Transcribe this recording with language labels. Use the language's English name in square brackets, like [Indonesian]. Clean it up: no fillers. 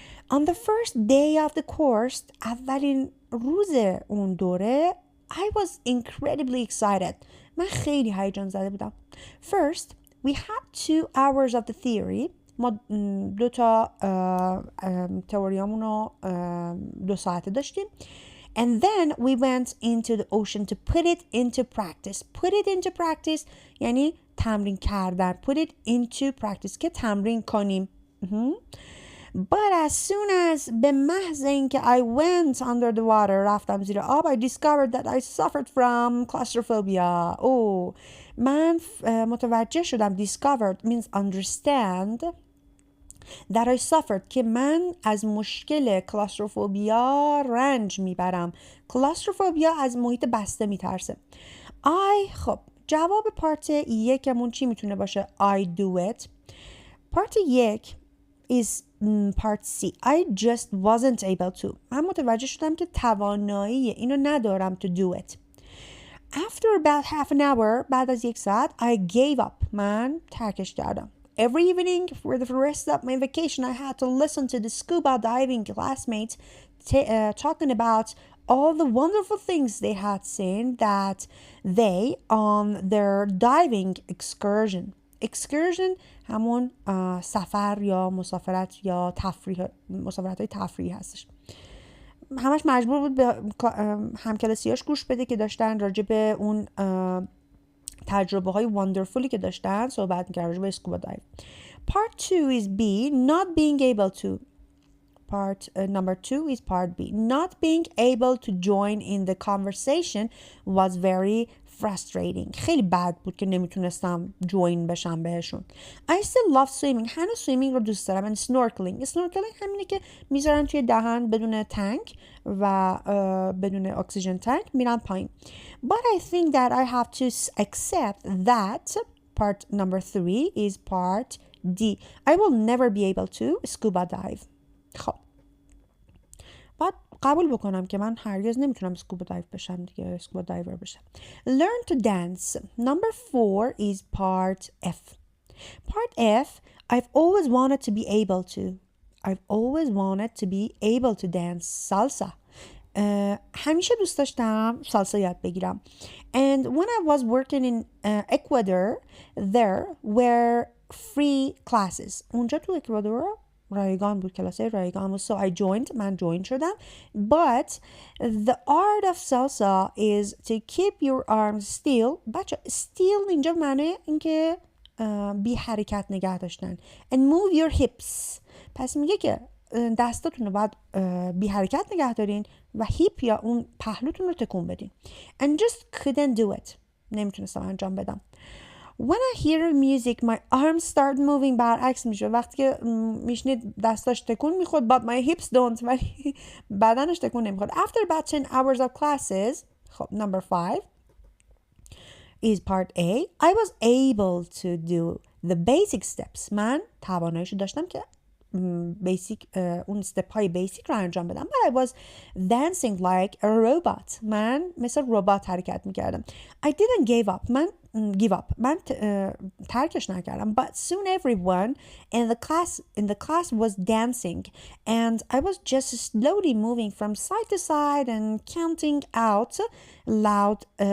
[English] On the first day of the course, [Persian] اولین روز اون دوره [English] I was incredibly excited. [Persian] من خیلی هیجان زده بودم. [English] First, we had 2 hours of the theory [Persian] ما 2 تا تئوریامون رو 2 ساعته داشتیم. [English] And then we went into the ocean to put it into practice. Put it into practice [Persian] یعنی تمرین کردن. [English] Put it into practice [Persian] که تمرین کنیم. [English] But as soon as [Persian] به محض اینکه [English] I went under the water [Persian] رفتم زیر آب [English] I discovered that I suffered from claustrophobia. [Persian] من متوجه شدم [English] discovered means understand that I suffered [Persian] که من از مشکل کلاستروفوبیا رنج میبرم. کلاستروفوبیا از محیط بسته میترسه. خب جواب پارت یکمون چی میتونه باشه؟ [English] I do it. [Persian] پارت یک [English] is part C. I just wasn't able to. [Persian] من متوجه شدم که توانایی اینو ندارم [English] to do it. After about half an hour [Persian] بعد از 1 ساعت [English] I gave up. [Persian] من ترکش کردم. [English] Every evening for the rest of my vacation I had to listen to the scuba diving classmates talking about all the wonderful things they had seen that they on their diving excursion. [Persian] Excursion همون سفر یا مسافرت یا تفریح، مسافرت‌های تفریحی هستش. همش مجبور بود به همکلاسیاش گوش بده که داشتن راجع به اون تجربه های wonderfully که داشتن صحبت می‌کردن راجع به اسکوبا دایو. [English] Part 2 is B, not being able to. Number 2 is part B. Not being able to join in the conversation was very frustrating. [Persian] خیلی بد بود که نمیتونستم join بشم بهشون. [English] I still love swimming. [Persian] هنوز swimming رو دوست دارم. [English] And snorkeling. [Persian] Snorkeling همینه که میذارن توی دهن بدون تانک و بدون اکسیژن تانک میرن پایین. [English] But I think that I have to accept that part number 3 is part D. I will never be able to scuba dive. [Persian] خب باید قبول بکنم که من هرگز نمیتونم اسکوبا دایو بشم دیگه، اسکوبا دایور بشم. [English] Learn to dance. Number 4 is part F. Part F, I've always wanted to be able to. I've always wanted to be able to dance salsa. [Persian] همیشه دوست داشتم سالسا یاد بگیرم. [English] And when I was working in Ecuador, there were free classes. [Persian] اونجا تو اکوادور رایگان بود، کلاسای رایگان بود. [English] So I joined. [Persian] من join شدم. [English] But the art of salsa is to keep your arms still. [Persian] بچه still اینجا معنی اینکه بی حرکت نگه داشتن. [English] And move your hips. [Persian] پس میگه که دستاتون رو باید بی حرکت نگه دارین و هیپ یا اون پهلوتون رو تکون بدین. [English] And just couldn't do it. [Persian] نمیتونستم انجام بدم. [English] When I hear music, my arms start moving. [Persian] برعکس میشه. وقتی که میشنید دستاش تکون میخورد [English] but my hips don't. [Persian] ولی بدنش تکون نمیخورد. [English] After about 10 hours of classes, خب number 5 is part A. I was able to do the basic steps. [Persian] من تواناییشو داشتم که بیسیک اون استپ های بیسیک رو انجام بدم. [English] But I was dancing like a robot. [Persian] من مثل ربات حرکت میکردم. [English] I didn't give up. [Persian] من ترکش نکردم. [English] But soon everyone in the class was dancing and I was just slowly moving from side to side and counting out loud.